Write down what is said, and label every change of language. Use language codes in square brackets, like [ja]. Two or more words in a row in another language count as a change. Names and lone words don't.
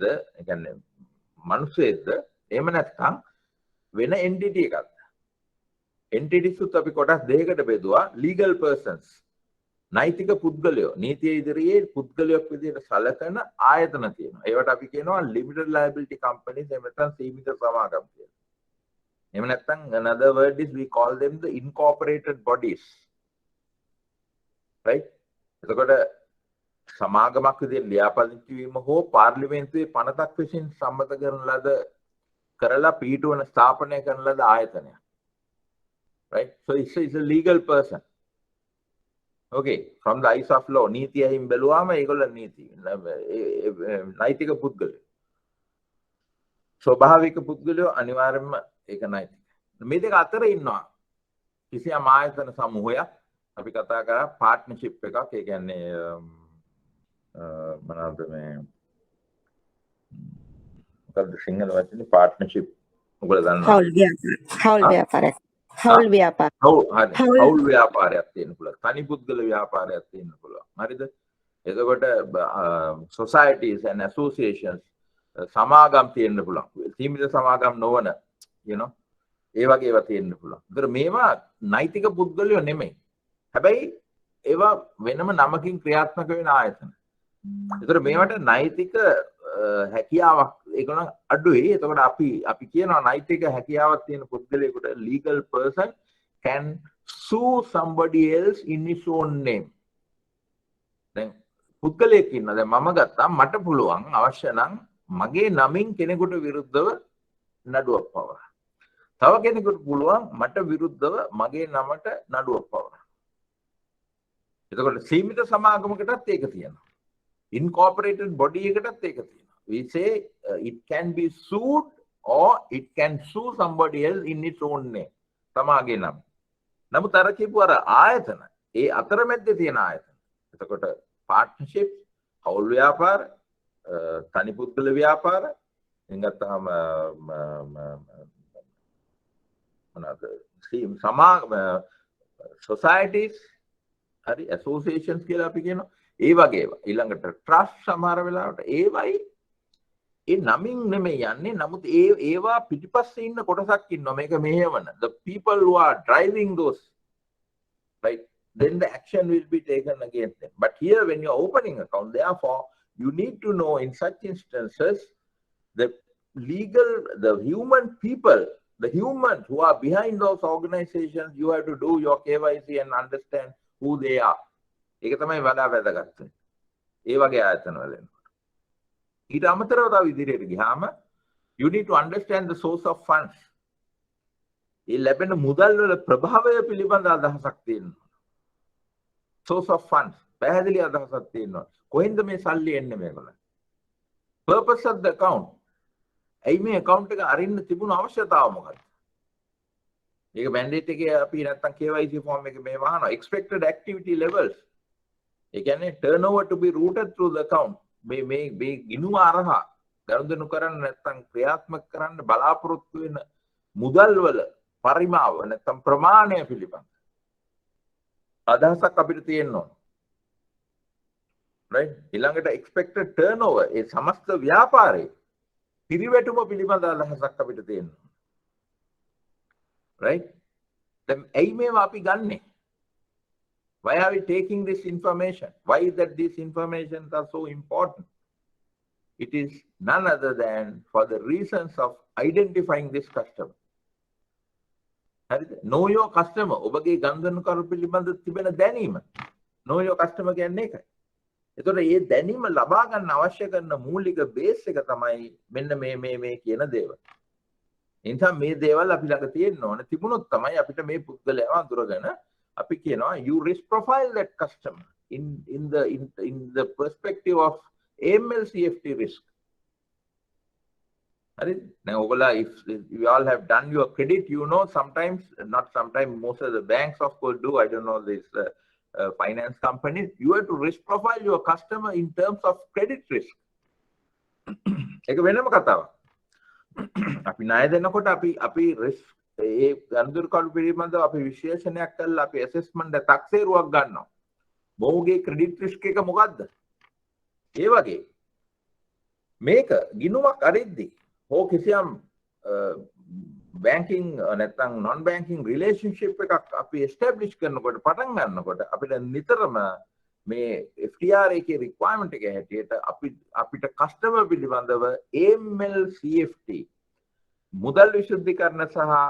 [si] ඒ කියන්නේ මිනිස්සෙක්ද? එහෙම නැත්නම් වෙන entity එකක්ද? entities උත් අපි කොටස් දෙකකට බෙදුවා. [en] legal persons [si] නෛතික පුද්ගලයෝ නීතිය ඉදිරියේ පුද්ගලයෙක් විදිහට සැලකෙන ආයතන තියෙනවා. ඒවට අපි කියනවා [en] limited liability companies [si] එහෙම නැත්නම් සීමිත සමාගම් කියලා. එහෙම නැත්නම් [en] another word is we call them the incorporated bodies. Right? [si] එතකොට සමාගමක් විදිහට ලියාපදිංචි වීම හෝ පාර්ලිමේන්තුවේ පනතක් විසින් සම්මත කරන ලද කරලා පීඨවන ස්ථාපනය කරන ලද ආයතනයක්. [en] Right? So it's a legal person. Okay, from the eyes of law, [si] නීතියෙන් බැලුවාම ඒගොල්ල නීති නෛතික පුද්ගලයෝ. ස්වභාවික පුද්ගලයෝ අනිවාර්යයෙන්ම ඒක නෛතික. මේ දෙක අතර ඉන්නවා කිසියම් ආයතන සමූහයක් අපි කතා කරා පාර්ට්නර්ෂිප් එකක්. ඒ කියන්නේ මොනවාද මේ මොකද්ද සිංහල වචනේ partnership ඔයගොල්ලෝ දන්නවා. හවුල් ව්‍යාපාර. හවුල් ආ? ව්‍යාපාරයක්. හවුල් ව්‍යාපාර. හරි. හවුල් හවුල් ව්‍යාපාරයක් තියෙන්න පුළුවන්. තනි පුද්ගල ව්‍යාපාරයක් තියෙන්න පුළුවන්. හරිද? එතකොට [en] societies and associations [si] සමාගම් තියෙන්න පුළුවන්. සීමිත සමාගම් නොවන [en] you know [si] ඒ වගේ ඒවා තියෙන්න පුළුවන්. ඒතර මේවා නෛතික පුද්ගලයෝ නෙමෙයි. හැබැයි ඒවා වෙනම නමකින් ක්‍රියාත්මක වෙන ආයතන. ඒතර මේවට නෛතික හැකියාවක් ඒකනම් අඩුයි. එතකොට අපි කියනවා නෛතික හැකියාවක් තියෙන පුද්ගලයෙකුට [en] legal person can sue somebody else in his own name. [si] දැන් පුද්ගලයෙක් ඉන්නවා. දැන් මම ගත්තා මට පුළුවන් අවශ්‍ය නම් මගේ නමින් කෙනෙකුට විරුද්ධව නඩුවක් පවරන්න. තව කෙනෙකුට පුළුවන් මට විරුද්ධව මගේ නමට නඩුවක් පවරන්න. එතකොට සීමිත සමාගමකටත් ඒක තියෙනවා. [en] Incorporated body [si] එකටත් ඒක තියෙනවා. [en] We say it can be sued or it can sue somebody else in its own name. [si] තමාගේ නම. නමුත් අර කියපු අර ආයතන ඒ අතරමැද්දේ තියෙන ආයතන. එතකොට partnership, හවුල් ව්‍යාපාර, තනි පුද්ගල ව්‍යාපාර, එංගත්තාම මොනවාද? societies, හරි associations කියලා අපි කියනවා. ඒ වගේ ඒවා. ඊළඟට trust සමහර වෙලාවට ඒවයි ඒ නමින් නෙමෙයි යන්නේ. නමුත් ඒවා පිටිපස්සේ ඉන්න කොටසක් ඉන්නවා මේක මෙහෙවන. [en] The people who are driving those, right? Then the action will be taken against them. But here when you are opening account, therefore you need to know in such instances the human people, the humans who are behind those organizations, you have to do your KYC and understand who they are. [si] ඒක තමයි වඩා වැදගත්. ඒ වගේ ආයතන වල එනකොට. ඊට අමතරව තව ඉදිරියට ගියාම [en] you need to understand the source of funds. [si] ඒ ලැබෙන මුදල් වල ප්‍රභාවය පිළිබඳ අදහසක් තියෙනවා. [en] Source of funds. [si] පැහැදිලි අදහසක් තියෙනවා. කොහෙන්ද මේ සල්ලි එන්නේ මේගොල්ලන්? [en] Purpose of the account. [si] ඇයි මේ account එක අරින්න තිබුණු අවශ්‍යතාව මොකක්ද? ඒක mandate එකේ අපි නැත්තම් [en] KYC form [si] එකේ මේ වහනවා [en] expected activity levels. [si] ඒ කියන්නේ [en] turnover to be routed through the account. [si] මේ ගිණුම අරහා ගනුදෙනු කරන්න නැත්තම් ක්‍රියාත්මක කරන්න බලාපොරොත්තු වෙන මුදල් වල පරිමාව නැත්තම් ප්‍රමාණය පිළිබඳ අදහසක් අපිට තියෙන්න ඕන. right? ඊළඟට [en] expected turnover [si] ඒ සමස්ත ව්‍යාපාරයේ පිරිවැටුම පිළිබඳ අදහසක් අපිට තියෙන්න ඕන. right? දැන් ඇයි මේවා අපි ගන්නෙ? [en] Why are we taking this information? Why is that these informations are so important? It is none other than for the reasons of identifying this customer. Know your customer. [si] ඔබගේ ගනුදෙනුකරු පිළිබඳ තිබෙන දැනීම. [en] Know your customer [si] කියන්නේ ඒකයි. එතකොට මේ දැනීම ලබා ගන්න අවශ්‍ය කරන මූලික බේස් එක තමයි මෙන්න මේ කියන දේවල්. ඒ නිසා මේ දේවල් අපි ළඟ තියෙන්න ඕන. තිබුණොත් තමයි අපිට මේ පුද්ගලයාව අඳුරගෙන අපි කියනවා [en] you risk profile that customer in the perspective of AML CFT risk. Now if you all have done your credit, you know sometimes most of the banks of course do. I don't know this finance companies. You have to risk profile your customer in terms of credit risk. [si] ඒක වෙනම කතාවක්. අපි ණය දෙනකොට අපි risk ඒ ගනුදෙනුකරු පිළිබඳව අපි විශ්ලේෂණයක් කරලා අපි assessment තක්සේරුවක් ගන්නවා. මොහුගේ [en] credit risk [si] එක මොකද්ද? ඒ වගේ මේක ගිණුමක් අරිද්දී හෝ කිසියම් banking නැත්නම් [en] non banking relationship [si] එකක් අපි establish කරනකොට පටන් ගන්නකොට අපිට නිතරම මේ FTR එකේ requirement එක හැටියට අපිට customer පිළිබඳව [en] AML CFT [si] මුදල් විශුද්ධීකරණ සහ